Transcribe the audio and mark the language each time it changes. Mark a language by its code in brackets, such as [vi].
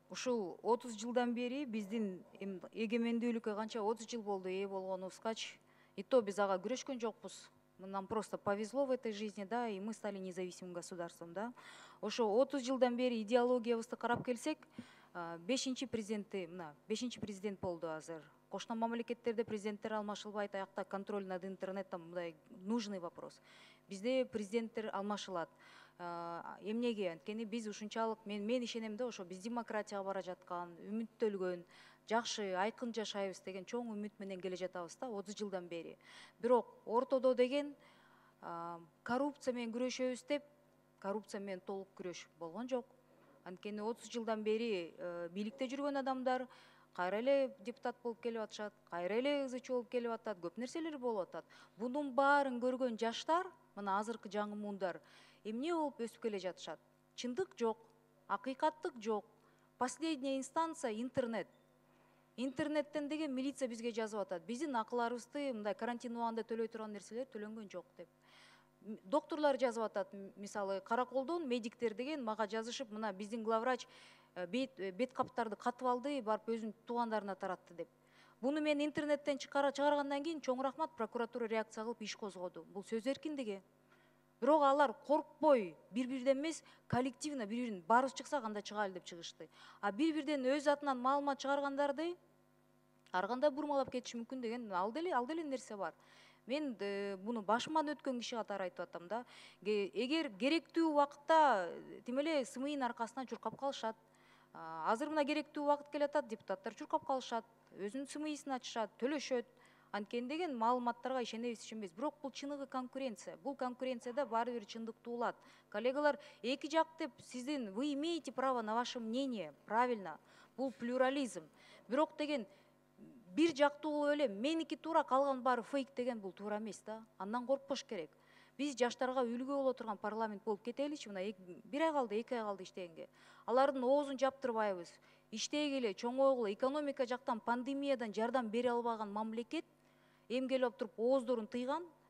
[ky] Ушул 30 жылдан бери биздин эгемендүүлүккө канча 30 жыл болду ээ болгонубузгачы, и то биз ага күрөшкөн жокпуз. [ru] Нам просто повезло в этой жизни, да, и мы стали независимым государством, да. [ky] Ошо 30 жылдан бери идеологиябызды карап келсек, 5-чи президенти, мына 5-чи президент болду азыр. Кошуна мамлекеттерде президенттер алмашылбайт, аякта [ru] контроль над интернетом, [ky] мындай нужный вопрос. Бизде президенттер алмашылат. Эмнеге? Анткени биз ушунчалык мен ишенем да, ошо биз демократияга бара жаткан, үмүттөлгөн, жакшы, айкын жашайбыз деген чоң үмүт менен келе жатабыз да 30 жылдан бери. Бирок ортодо деген коррупция менен күрөшөбүз деп, коррупция менен толук күрөш болгон жок. Анткени 30 жылдан бери бийликте жүргөн адамдар кайра эле депутат болуп келип атышат, кайра эле ызычы болуп келип атат, көп нерселер болуп атат. Бунун баарын көргөн жаштар, мына азыркы жаңы муундар эмне болуп өсүп келе жатышат? Чындык жок, акыйкаттык жок. [ru] Последняя инстанция интернет. [ky] Интернеттен деген милиция бизге жазып атат. Биздин акыларыбызды мындай карантин убагында төлөй турган нерселер төлөнгөн жок деп. Докторлор жазып атат, мисалы Караколдон медиктер деген мага жазышып, мына биздин главврач бет каптарды катып алды, барып өзүнүн туугандарына таратты деп. Буну мен интернеттен чыгаргандан кийин чоң рахмат, прокуратура реакция кылып иш козгоду. Бул сөз эркиндиги. Бирок алар коркпой, бири-бирден эмес, коллективно бири-бирин баарыбыз чыксак анда чыгайлы деп чыгышты. А бири-бирден өз атынан маалымат чыгаргандарды ар кандай бурмалап кетиши мүмкүн деген ал деле нерсе бар. Мен буну башыман өткөн киши катары айтып атам да. Эгер керектүү убакытта тим эле СМИнин аркасынан чуркап калышат. Азыр мына керектүү убакыт келатат, депутаттар чуркап калышат, өзүнүн СМИсин ачышат, төлөшөт. Анткени деген маалыматтарга ишенебиз, ишенбейбиз. Бирок бул чыныгы конкуренция. Бул конкуренцияда баары бир чындыктуу улат. Коллегалар, эки жак деп сиздин, [ru] вы имеете право на ваше мнение, правильно. [ky] Бул плюрализм. Бирок деген бир жактуу болуп эле меники туура, калган баары фейк деген бул туура эмес да. Андан коркпош керек. Биз жаштарга үлгү боло турган парламент болуп кетеличи, мына бир ай калды, 2 ай калды иштегенге. Алардын оозун жаптырбайбыз. Иштегиле, чоңойгула, экономика жактан пандемиядан жардам бере албаган мамлекет эмгелип алып туруп ооздорун тыйган.